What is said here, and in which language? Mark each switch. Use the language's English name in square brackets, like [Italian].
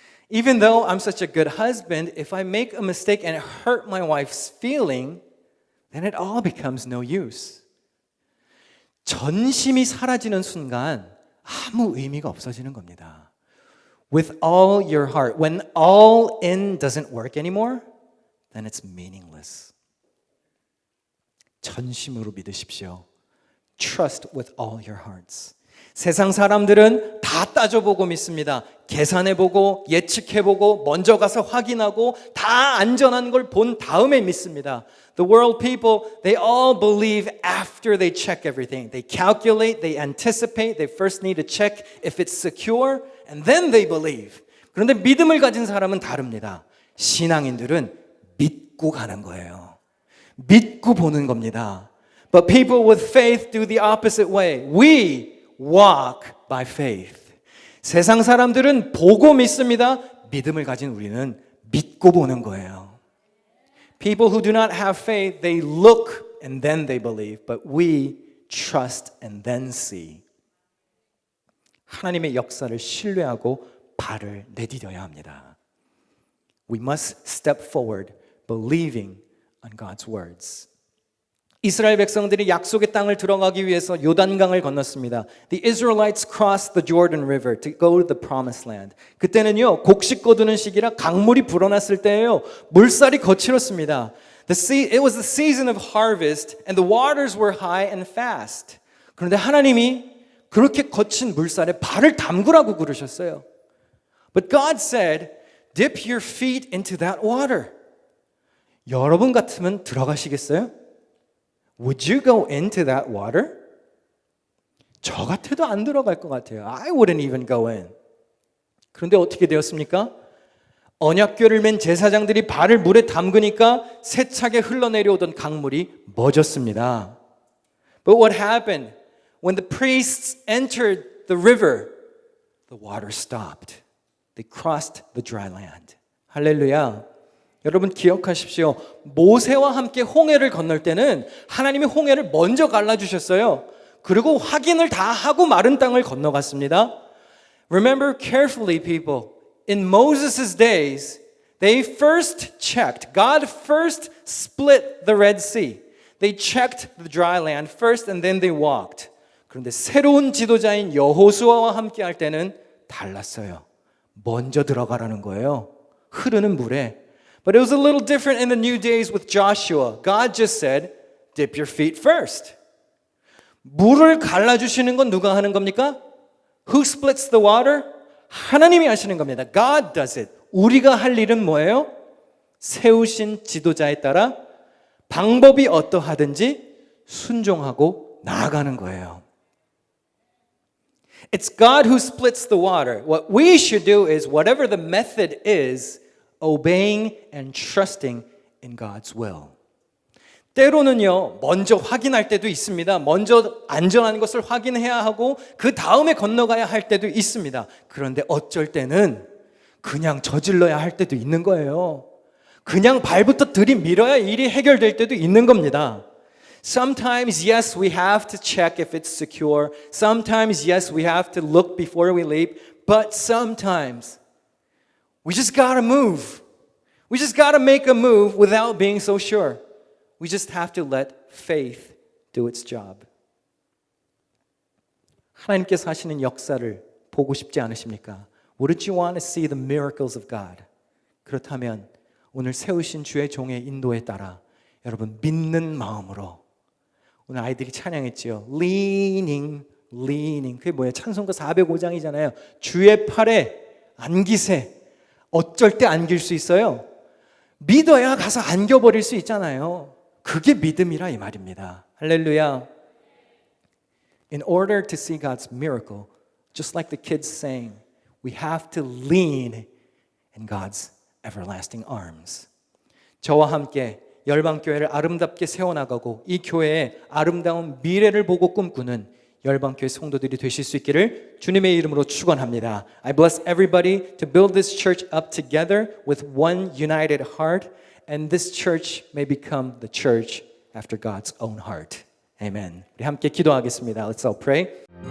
[English] Even though I'm such a good husband, if I make a mistake and hurt my wife's feeling, then it all becomes no use. [Korean] 전심이 사라지는 순간 아무 의미가 없어지는 겁니다. [English] With all your heart, when all in doesn't work anymore, then it's meaningless. [Korean] 전심으로 믿으십시오. [English] Trust with all your hearts. [Korean] 세상 사람들은 다 따져보고 믿습니다. 계산해보고 예측해보고 먼저 가서 확인하고 다 안전한 걸 본 다음에 믿습니다. [English] The world people, they all believe after they check everything. They calculate, they anticipate, they first need to check if it's secure, and then they believe. [Korean] 그런데 믿음을 가진 사람은 다릅니다. 신앙인들은 믿고 가는 거예요. 믿고 보는 겁니다. [English] But people with faith do the opposite way. We walk by faith. [Korean] 세상 사람들은 보고 믿습니다. 믿음을 가진 우리는 믿고 보는 거예요. [English] People who do not have faith, they look and then they believe. But we trust and then see. [Korean] 하나님의 역사를 신뢰하고 발을 내디뎌야 합니다. [English] We must step forward believing on God's words. [Korean] 이스라엘 백성들이 약속의 땅을 들어가기 위해서 요단강을 건넜습니다. [English] The Israelites crossed the Jordan River to go to the promised land. [Korean] 그때는요, 곡식 거두는 시기라 강물이 불어났을 때예요. 물살이 거칠었습니다. [English] It was the season of harvest and the waters were high and fast. [Korean] 그런데 하나님이 그렇게 거친 물살에 발을 담그라고 그러셨어요. [English] But God said, dip your feet into that water. [Korean] 여러분 같으면 들어가시겠어요? [English] Would you go into that water? [Korean] 저 같아도 안 들어갈 것 같아요. [English] I wouldn't even go in. [Korean] 그런데 어떻게 되었습니까? 언약궤를 맨 제사장들이 발을 물에 담그니까 세차게 흘러내려오던 강물이 멎었습니다. [English] But what happened? When the priests entered the river, the water stopped. They crossed the dry land. [Korean] 할렐루야. 여러분 기억하십시오. 모세와 함께 홍해를 건널 때는 하나님이 홍해를 먼저 갈라주셨어요. 그리고 확인을 다 하고 마른 땅을 건너갔습니다. [English] Remember carefully, people. In Moses' days, they first checked. God first split the Red Sea. They checked the dry land first and then they walked. [Korean] 그런데 새로운 지도자인 여호수아와 함께 할 때는 달랐어요. 먼저 들어가라는 거예요. 흐르는 물에. [English] But it was a little different in the new days with Joshua. God just said, dip your feet first. [Korean] 물을 갈라주시는 건 누가 하는 겁니까? [English] Who splits the water? [Korean] 하나님이 하시는 겁니다. [English] God does it. [Korean] 우리가 할 일은 뭐예요? 세우신 지도자에 따라 방법이 어떠하든지 순종하고 나아가는 거예요. [English] It's God who splits the water. What we should do is whatever the method is, obeying and trusting in God's will. [Korean] 때로는요, 먼저 확인할 때도 있습니다. 먼저 안전한 것을 확인해야 하고 그 다음에 건너가야 할 때도 있습니다. 그런데 어쩔 때는 그냥 저질러야 할 때도 있는 거예요. 그냥 발부터 들이밀어야 일이 해결될 때도 있는 겁니다. [English] Sometimes, yes, we have to check if it's secure. Sometimes, yes, we have to look before we leap. But sometimes, we just gotta move. We just gotta make a move without being so sure. We just have to let faith do its job. [Korean] 하나님께서 하시는 역사를 보고 싶지 않으십니까? [English] Wouldn't you want to see the miracles of God? [Korean] 그렇다면 오늘 세우신 주의 종의 인도에 따라 여러분 믿는 마음으로 오늘 아이들이 찬양했지요. [English] Leaning, leaning. [Korean] 그게 뭐예요? 찬송가 405장이잖아요. 주의 팔에 안기세. 어쩔 때 안길 수 있어요? 믿어야 가서 안겨버릴 수 있잖아요. 그게 믿음이라 이 말입니다. 할렐루야. [English] In order to see God's miracle, just like the kids sang, we have to lean in God's everlasting arms. [Korean] 저와 함께 열방교회를 아름답게 세워나가고 이 교회의 아름다운 미래를 보고 꿈꾸는 열방교회 성도들이 되실 수 있기를 주님의 이름으로 축원합니다. [English] I bless everybody to build this church up together with one united heart, and this church may become the church after God's own heart. Amen. [Korean] 우리 함께 기도하겠습니다. [English] Let's all pray.